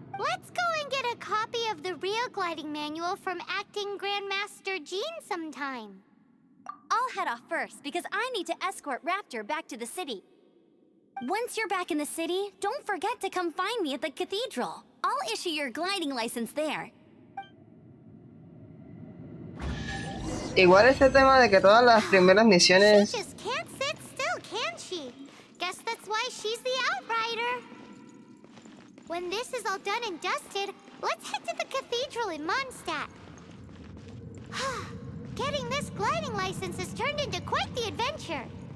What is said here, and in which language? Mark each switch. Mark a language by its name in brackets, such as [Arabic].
[English] Let's go and get a copy of the real gliding manual from Acting Grandmaster Jean sometime. I'll head off first because I need to escort Raptor back to the city. Once you're back in the city, don't forget to come find me at the cathedral. I'll issue your gliding license there. [Spanish] Igual este tema de que todas las primeras misiones... [English] She just can't sit still, can she? Guess that's why she's the outrider. When this is all done and dusted, let's head to the cathedral in Mondstadt. Getting this gliding license has turned into quite the adventure.